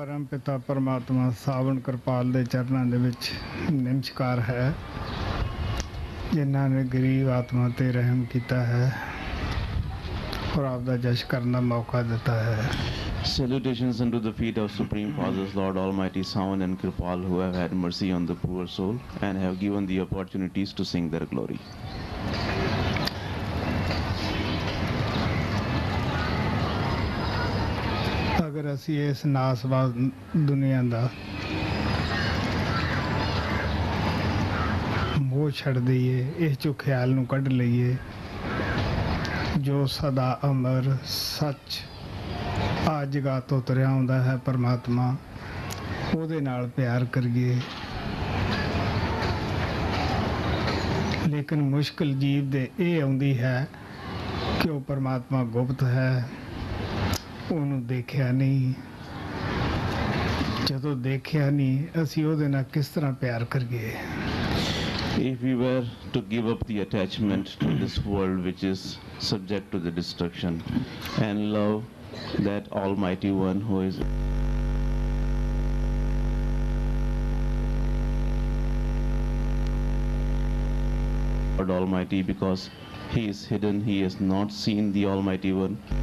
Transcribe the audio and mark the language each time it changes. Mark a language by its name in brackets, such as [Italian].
[Punjabi] ਪਿਤਾ ਪਰਮਾਤਮਾ ਸਾਵਣ ਕਿਰਪਾਲ ਦੇ ਚਰਨਾਂ ਦੇ ਵਿੱਚ ਨਮਸਕਾਰ ਹੈ, ਜਿਨ੍ਹਾਂ ਨੇ ਗਰੀਬ ਆਤਮਾ ਤੇ ਰਹਿਮ ਕੀਤਾ ਹੈ ਔਰ ਆਪ ਦਾ ਜਸ਼ ਕਰਨ ਦਾ ਮੌਕਾ ਦਿੱਤਾ ਹੈ। [English] Salutations unto the feet of Supreme Fathers, Lord Almighty Savan and Kripal, who have had mercy on the poor soul and have given the opportunities to sing their glory. [Punjabi] ਅਗਰ ਅਸੀਂ ਇਸ ਨਾਸਵਾਦ ਦੁਨੀਆ ਦਾ ਮੋਹ ਛੱਡ ਦਈਏ, ਇਸ ਚੋਂ ਖਿਆਲ ਨੂੰ ਕੱਢ ਲਈਏ, ਜੋ ਸਦਾ ਅਮਰ ਸੱਚ ਆ ਜਗ੍ਹਾ ਤੋਂ ਤੁਰਿਆ ਆਉਂਦਾ ਹੈ ਪਰਮਾਤਮਾ, ਉਹਦੇ ਨਾਲ ਪਿਆਰ ਕਰੀਏ। ਲੇਕਿਨ ਮੁਸ਼ਕਿਲ ਜੀਵ ਦੇ ਇਹ ਆਉਂਦੀ ਹੈ ਕਿ ਉਹ ਪਰਮਾਤਮਾ ਗੁਪਤ ਹੈ, ਉਹਨੂੰ ਦੇਖਿਆ ਨਹੀਂ। ਜਦੋਂ ਦੇਖਿਆ ਨਹੀਂ, ਅਸੀਂ ਉਹਦੇ ਨਾਲ ਕਿਸ ਤਰ੍ਹਾਂ ਪਿਆਰ ਕਰੀਏ? [English] If we were to give up the attachment to this world which is subject to the destruction and love that Almighty One who is God Almighty, because He is hidden, He has not seen the Almighty One.